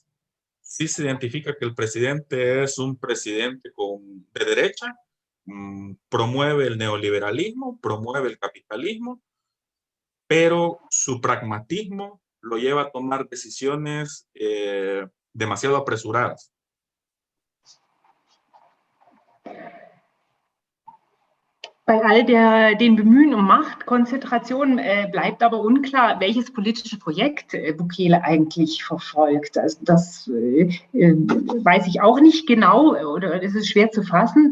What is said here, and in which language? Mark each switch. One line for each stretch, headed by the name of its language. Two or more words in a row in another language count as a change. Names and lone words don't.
Spanish: Sí se identifica que el presidente es un presidente de derecha, promueve el neoliberalismo, promueve el capitalismo, pero su pragmatismo lo lleva a tomar decisiones demasiado apresuradas.
German: Bei all den Bemühen um Machtkonzentration bleibt aber unklar, welches politische Projekt Bukele eigentlich verfolgt. Also das weiß ich auch nicht genau oder es ist schwer zu fassen.